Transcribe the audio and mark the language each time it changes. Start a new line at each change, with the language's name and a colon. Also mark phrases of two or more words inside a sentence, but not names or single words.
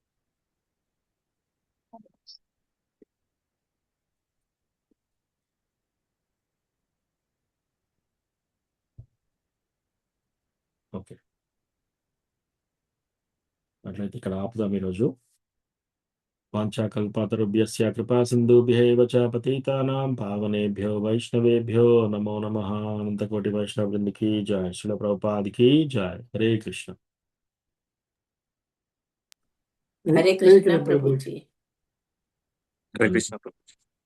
Telugu: ఓకే, అట్లయితే ఇక్కడ ఆపుదాం ఈరోజు.
Sanskrit: వాంఛాకల్పతరుభ్యస్య కృపా సింధుభ్యైవ చ పతితానాం పావనేభ్యో వైష్ణవేభ్యో నమో నమః.
Telugu: అనంతకోటి వైష్ణవ బృందకి జయ. శ్రీల ప్రభుపాదికి జయ.
Sanskrit: హరే కృష్ణ. హరే కృష్ణ
Telugu: ప్రభుజీ.
Sanskrit: హరే కృష్ణ
Telugu: ప్రభు.